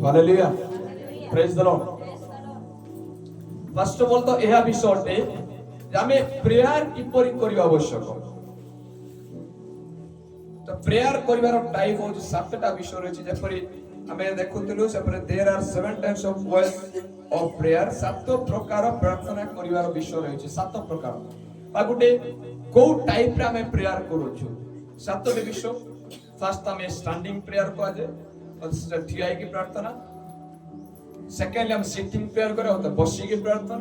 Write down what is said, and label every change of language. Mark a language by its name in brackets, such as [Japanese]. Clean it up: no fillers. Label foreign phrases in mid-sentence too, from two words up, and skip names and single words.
[English] Hallelujah, praise the Lord. first of all [Odia] ତ ଏହା ବିଷୟ ଅଟେ ଯେ ଆମେ ପ୍ରେୟାର କିପରି କରିବା ଆବଶ୍ୟକ। ତ ପ୍ରେୟାର କରିବାର ଟାଇପ୍ ହେଉଛି ସାତଟା ବିଷୟ ରହିଛି। ଯେପରି ଆମେ ଦେଖୁଥିଲୁ ସେପରି [English] there are 7 types of ways of prayer, [Odia] ସାତ ପ୍ରକାର ପ୍ରାର୍ଥନା କରିବାର ବିଷୟ ରହିଛି। ସାତ ପ୍ରକାର ବା ଗୋଟେ କୋଉ ଟାଇପ୍ରେ ଆମେ ପ୍ରେୟାର କରୁଛୁ, ସାତଟି ବିଷୟ। ଫାର୍ଷ୍ଟ ଆମେ [English] standing prayer [Odia] କୁହାଯାଏ, ସେଟା ଠିଆ ହେଇକି ପ୍ରାର୍ଥନା। ସେକେଣ୍ଡଲି ଆମେ [English] sitting prayer [Odia] କରିବା, ତ ବସିକି ପ୍ରାର୍ଥନା।